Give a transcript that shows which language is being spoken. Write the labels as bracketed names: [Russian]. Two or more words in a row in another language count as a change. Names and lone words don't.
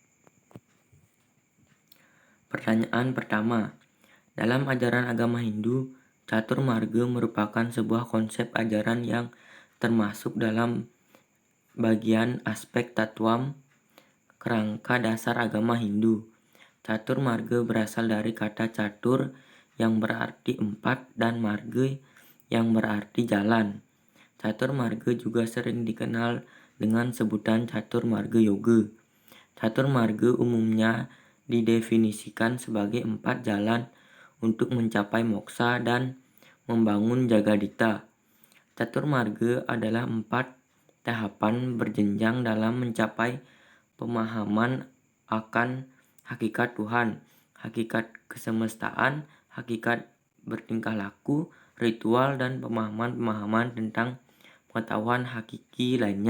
[Indonesian] Pertanyaan pertama, dalam ajaran agama Hindu, catur marga merupakan sebuah konsep ajaran yang termasuk dalam bagian aspek tatuam kerangka dasar agama Hindu. Catur marga berasal dari kata catur yang berarti 4 dan marga yang berarti jalan. Catur marga juga sering dikenal dengan sebutan catur marga yoga. Catur marga umumnya didefinisikan sebagai 4 jalan untuk mencapai moksa dan membangun jagadita. Catur marga adalah 4 tahapan berjenjang dalam mencapai pemahaman akan hakikat Tuhan, hakikat kesemestaan, hakikat bertingkah laku, ritual, dan pemahaman-pemahaman tentang pengetahuan hakiki lainnya.